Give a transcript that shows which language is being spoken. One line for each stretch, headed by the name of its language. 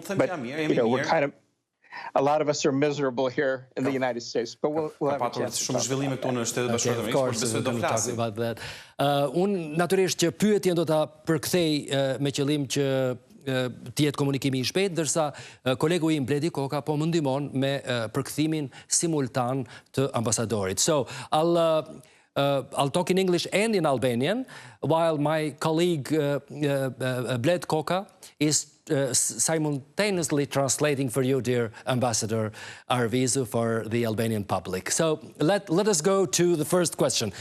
English: But, we're kind of, a lot of us are miserable here in the United States, but we'll have a chance to talk of course, we're going to talk about that.
Albanian: Unë natyrisht që pyetjen do ta përkthej me qëllim që të jetë komunikimi I shpejt, ndërsa kolegu im Bledi Koka po më ndihmon me përkthimin simultan të ambasadorit.
English: So, I'll talk in English and in Albanian, while my colleague Bled Koka is simultaneously translating for you, dear Ambassador Arvizu, for the Albanian public. So, let us go to the first question.